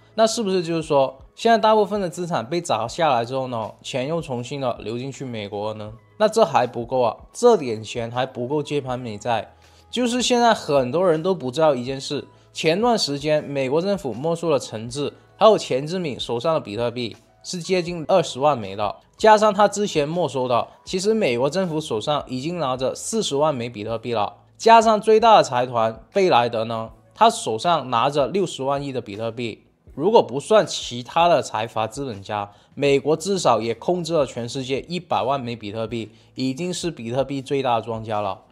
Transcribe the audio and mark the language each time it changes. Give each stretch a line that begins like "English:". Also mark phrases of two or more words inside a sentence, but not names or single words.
Chinese: 那是不是就是說，現在大部分的資產被砸下來之後呢，錢又重新的流進去美國了呢？那這還不夠啊，這點錢還不夠接盤美債。就是現在很多人都不知道一件事，前段時間美國政府沒收了陳志還有錢志敏手上的比特幣是接近20萬枚的，加上他之前沒收的，其實美國政府手上已經拿着40萬枚比特幣了。加上最大的財團貝萊德呢，他手上拿着60萬億的比特幣，如果不算其他的財閥資本家，美國至少也控制了全世界100萬枚比特幣，已經是比特幣最大的莊家了。